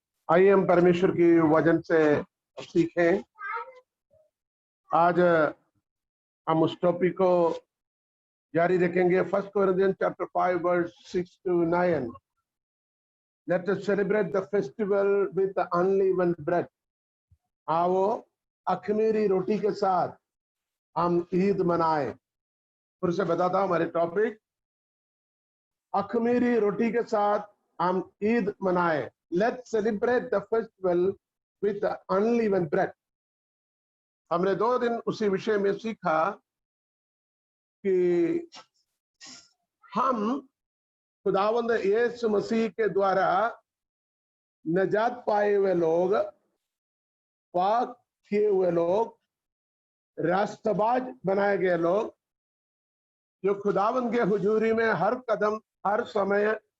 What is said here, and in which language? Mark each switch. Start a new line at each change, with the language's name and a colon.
Hindi: आइए हम परमेश्वर की वचन से सीखें। आज हम उस टॉपिक को जारी रखेंगे।
English: 1 Corinthians chapter 5 verse 6 to 9. Let us celebrate the festival with the unleavened bread.
Hindi: आओ अखमीरी रोटी के साथ हम ईद मनाएं। फिर से बताता हूं हमारे टॉपिक, अखमीरी रोटी के साथ हम ईद मनाएं।
English: Let's celebrate the festival with the unleavened bread.
Hindi: हमने 2 दिन उसी विषय में सीखा कि हम खुदावंद यीशु मसीह के द्वारा निजात पाए हुए लोग, पाक किए हुए लोग, रास्तबाज बनाए गए लोग, जो खुदावंद के हुजूरी में हर कदम हर समय